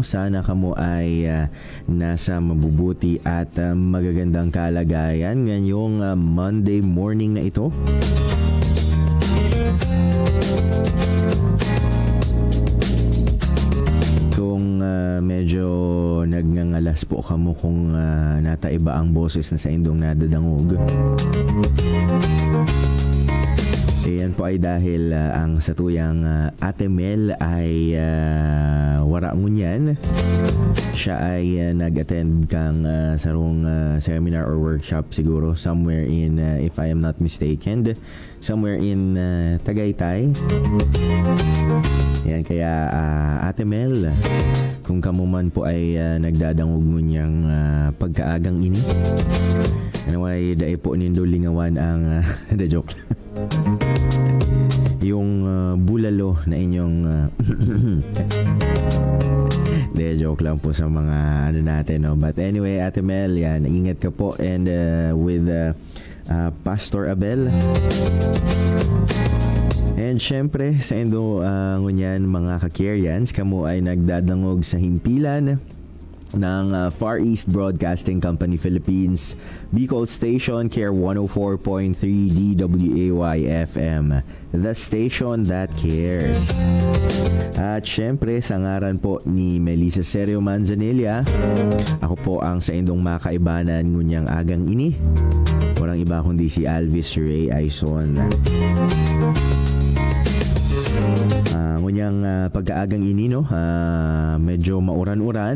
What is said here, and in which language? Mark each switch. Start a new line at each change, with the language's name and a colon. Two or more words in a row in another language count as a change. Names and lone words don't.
Bikol: Sana kamo ay nasa mabubuti at magagandang kalagayan ngayong Monday morning na ito. Kung medyo nagngangalas po kamo kung nataiba ang boses na sa Indong nadadangog. Yan po ay dahil ang satuyang Ate Mel ay wara ngunyan. Siya ay nag-attend kang sarong
English: seminar or workshop
Bikol: siguro
English: somewhere in, if I am not mistaken, somewhere in Tagaytay.
Bikol: Yan, kaya Ate Mel, kung kamo man po ay nagdadangog ngunyang pagkaagang ini, ano ay dae po nindo lingawan ang
English: the joke
Bikol: yung bulalo na inyong joke lang po sa mga ano natin, no?
English: But anyway,
Filipino: Ate Mel, yan, ingat ka po,
English: and with
Bikol: Pastor Abel, and syempre sa Indo ngunyan mga ka-Kirians, kamo ay nagdadangog sa himpilan ng Far East Broadcasting Company Philippines, Bicol Station,
English: Care 104.3 DWAY FM, the station that cares.
Bikol: At syempre, sa ngaran po ni Melissa Serio Manzanilla, ako po ang sa Indong makaibanan ngunyang agang ini.
Filipino: Walang iba kundi si Alvis Ray Aison.
Bikol: Ngunyang pagka kaagang ini no, medyo mauran-uran.